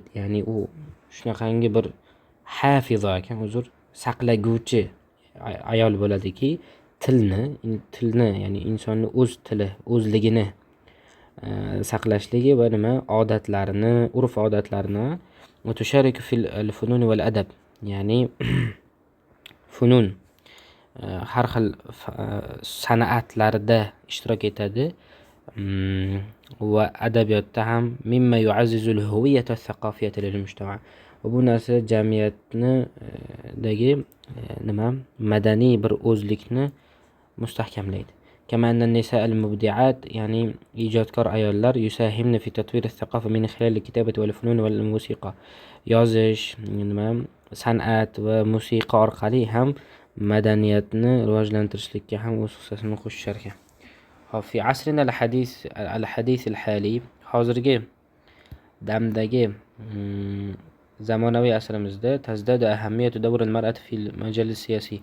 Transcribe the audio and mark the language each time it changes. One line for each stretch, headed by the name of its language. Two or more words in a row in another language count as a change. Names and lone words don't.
Uzbek: Ya'ni u shunaqangi bir hafiza ekan, saqlaguvchi, ayol bo'ladiki, tilni ya'ni insonni o'z tili, o'zligini saqlashligi va odatlarini, urf-odatlarini
Arabic: وتشارك في الفنون والأدب
Uzbek: ya'ni funun har xil san'atlarda ishtirok etadi va adabiyotda ham
Arabic: مما يعزز الهوية والثقافة للمجتمع.
Uzbek: Bu narsa jamiyatnidagi madaniy bir o'zlikni mustahkamlaydi.
Arabic: كما أن النساء المبدعات يعني
Uzbek: ijodkor ayollar
Arabic: يساهمن في تطوير الثقافة من خلال الكتابة والفنون والموسيقى.
Uzbek: yozish, san'at va musiqa orqali ham madaniyatni rivojlantirishlikka ham o'z hissasini qo'shishar ekan.
Arabic: Hop, في عصرنا الحديث الحالي,
Uzbek: hozirgi damdagi zamonaviy asrimizda
Arabic: تزداد أهمية دور المرأة في المجال السياسي.